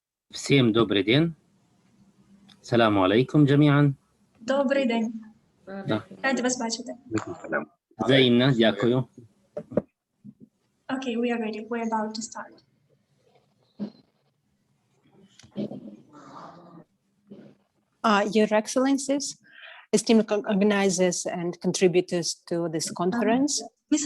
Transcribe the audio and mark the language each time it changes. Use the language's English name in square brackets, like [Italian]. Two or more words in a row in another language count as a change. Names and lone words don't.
[Russian] Всем добрый день. [Arabic] السلام عليكم جميعا. [Ukrainian] Добрий день. [Russian] Да. [Ukrainian] Раді вас бачити. Взаємно, дякую. [English] Okay, we are ready. We're about to start. Your Excellencies, esteemed organizers and contributors to this conference, Miss